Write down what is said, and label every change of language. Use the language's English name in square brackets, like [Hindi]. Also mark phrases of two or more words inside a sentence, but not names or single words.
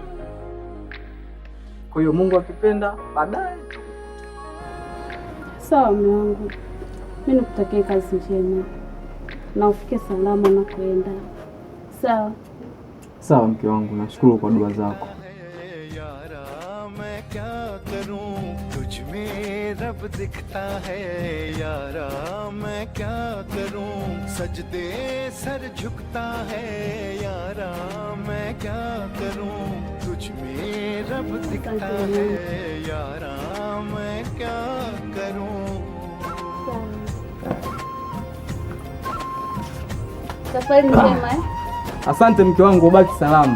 [Swahili] Kwa hiyo Mungu akipenda baadaye. Sawa mume wangu, mimi nikutakia kazi njema na ufike salama na kwenda. Sawa sawa mke wangu, nashukuru kwa dua zako. [Hindi] रब दिखता है यारा मैं क्या करूं सजदे सर झुकता है यारा मैं क्या करूं तुझ में रब दिखता है यारा मैं क्या करूं [Swahili] safari njema. Asante mke wangu, ubaki salama.